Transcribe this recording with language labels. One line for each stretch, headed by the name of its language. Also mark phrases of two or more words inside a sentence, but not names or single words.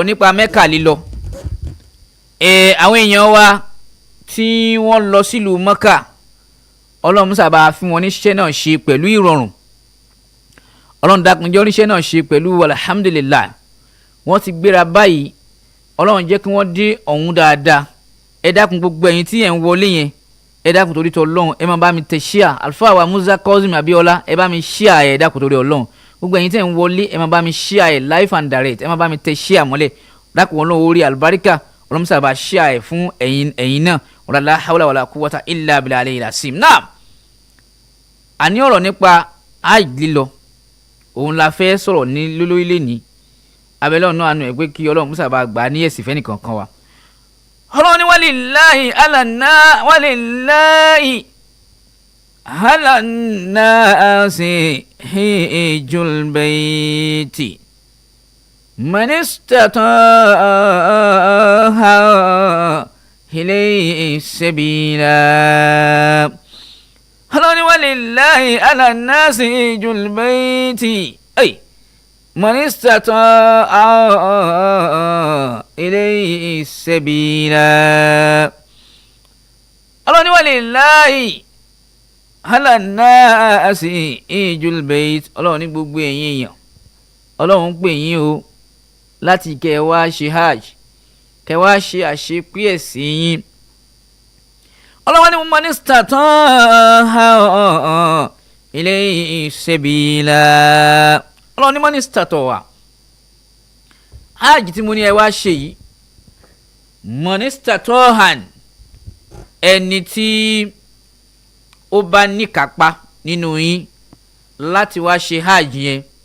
Yoruba: nípa Mẹ́kà lílọ àwọn èèyàn wa tí wọ́n lọ sílùú Mẹ́kà Ọlọ́run sábà fún wọn níṣẹ́ náà ṣe pẹ̀lú ìrọ̀rùn Ọlọ́run dákunjẹ́ oníṣẹ́ náà ṣe pẹ̀lú alhamdulilayi wọ́n ti gbéra báyìí Ọlọ́run jẹ́ kí wọ́n dé ọ̀hún dáadáa ẹ dákun gbogbo ẹ̀yin tí ẹ̀ ń wọlé yẹn ẹ dákun torí tọ Ọlọ́run ẹ máa bá mi tẹ ṣíà Alfa wa Musa Kozim Abiola ẹ bá mi ṣíà ẹ dákun torí Ọlọ́run gbogbo ẹ̀yin tẹ́ ń wọlé ẹ máa bá mi ṣíà ẹ
English: live and direct
Yoruba: ẹ máa bá mi tẹ ṣíà mọ́lẹ̀ dákun Ọlọ́run orí àlùbáríkà Ọlọ́run sábà ṣíà
Arabic: ẹ fún ẹ̀yin náà ولا حول ولا قوة إلا بالله العلي العظيم
Yoruba: náà àní ọ̀rọ̀ nípa hajj lílọ òun la fẹ́ sọ̀rọ̀ ní lólórílẹ̀ ní abẹ́lẹ́ ọ̀nà àánú ẹ̀ pé kí Ọlọ́run sábà gbà ní ẹ̀sìn fẹ́ nìkan kan wa Ọlọ́run ní
Arabic: ولله على الناس حج البيت من استطاع إليه سبيلا.
Yoruba: Ọlọ́run ní
Arabic: ولله على الناس حج البيت من استطاع إليه سبيلا.
Yoruba: Ọlọ́run ní
Arabic: ولله على الناس حج البيت
Yoruba: Ọlọ́run ní gbogbo ẹ̀yin èèyàn Ọlọ́run pè yín o láti kẹ́ wá ṣe hajj kẹ́ wá ṣe àṣepé ẹ̀sìn yín Ọlọ́run ní man
Arabic: استطاع إليه سبيلا
Yoruba: Ọlọ́run ní
Arabic: من استطاع
Yoruba: hajj tí mo ní ẹ wá ṣe yìí
Arabic: من استطاع
Yoruba: ẹni tí ó bá níkápá nínú yín láti wá ṣe hajj yẹn